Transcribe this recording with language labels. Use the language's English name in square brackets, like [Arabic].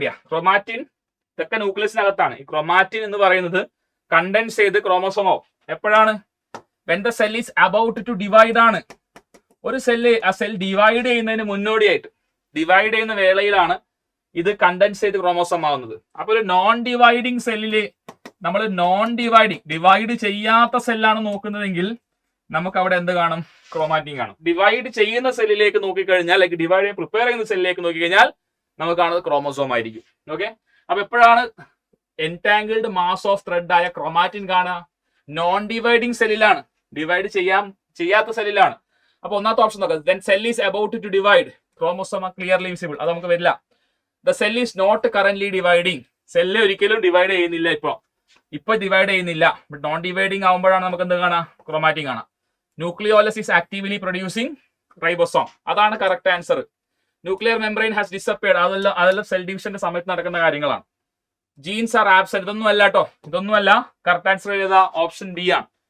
[Malayalam] Chromatin ഇതൊക്കെ ന്യൂക്ലിയസിനകത്താണ്. ഈ chromatin എന്ന് പറയുന്നത് കണ്ടൻസ് ചെയ്ത് ക്രോമോസോം ആവും. എപ്പോഴാണ്? [English] when the cell is about to divide [Malayalam] ആണ്. ഒരു സെല്ല് ആ സെൽ ഡിവൈഡ് ചെയ്യുന്നതിന് മുന്നോടിയായിട്ട്, ഡിവൈഡ് ചെയ്യുന്ന വേളയിലാണ് ഇത് കണ്ടൻസ് ചെയ്ത് ക്രോമോസോം ആവുന്നത്. അപ്പൊ ഒരു നോൺ ഡിവൈഡിങ് സെല്ലില് നമ്മൾ ഡിവൈഡ് ചെയ്യാത്ത സെല്ലാണ് നോക്കുന്നതെങ്കിൽ നമുക്ക് അവിടെ എന്ത് കാണും? ക്രോമാറ്റിൻ കാണും. ഡിവൈഡ് ചെയ്യുന്ന സെല്ലിലേക്ക് നോക്കിക്കഴിഞ്ഞാൽ, ലൈക്ക് ഡിവൈഡ് ചെയ്യാൻ പ്രിപ്പയർ ചെയ്യുന്ന സെല്ലിലേക്ക് നോക്കിക്കഴിഞ്ഞാൽ നമുക്ക് കാണുന്നത് ക്രോമോസോം ആയിരിക്കും. ഓക്കെ. അപ്പൊ എപ്പോഴാണ് എൻടാങ്കിൾഡ് മാസ് ഓഫ് ത്രെഡ് ആയ ക്രോമാറ്റിൻ കാണുക? നോൺ ഡിവൈഡിങ് സെല്ലിലാണ്, ഡിവൈഡ് ചെയ്യാത്ത സെല്ലിലാണ്. അപ്പൊ ഒന്നാമത്തെ ഓപ്ഷൻ നോക്കാം. [English] then cell is about to divide, chromosome are clearly visible. [Malayalam] അത് നമുക്ക് വരില്ല. [English] the cell is not currently dividing, [Malayalam] cell ഒരിക്കലും ഡിവൈഡ് ചെയ്യുന്നില്ല. ഇപ്പൊ ഡിവൈഡ് ചെയ്യുന്നില്ല. ബട്ട് നോൺ ഡിവൈഡിങ് ആകുമ്പോഴാണ് നമുക്ക് എന്ത് കാണാം? ക്രോമാറ്റിൻ കാണാം. Nucleolus is actively producing ribosome. അതാണ് correct answer. Nuclear membrane has disappeared. അതെല്ലാം സെൽ ഡിവിഷന്റെ സമയത്ത് നടക്കുന്ന കാര്യങ്ങളാണ്. Genes are absent. ഇതൊന്നും അല്ല കേട്ടോ, ഇതൊന്നുമല്ല. കറക്റ്റ് ആൻസർ ഏതാ? ഓപ്ഷൻ ബി ആണ്.